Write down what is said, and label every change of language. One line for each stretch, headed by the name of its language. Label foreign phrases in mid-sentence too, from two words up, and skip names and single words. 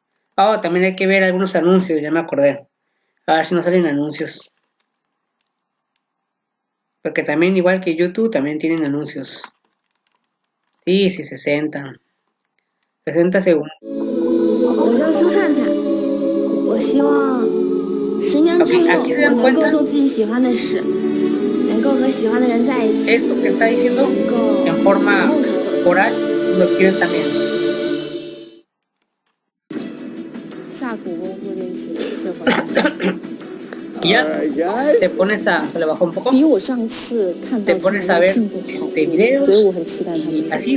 Spanish: Ah, también hay que ver algunos anuncios, ya me acordé. A ver si no salen anuncios. Porque también, igual que YouTube, también tienen anuncios. Sí, 60. 60 segundos.
Chinese: 我叫苏灿灿，我希望
Spanish: Ok, aquí se dan cuenta esto que está diciendo en forma oral, lo escriben también. Y ya te pones a, se le bajó un poco, te pones a ver videos y así.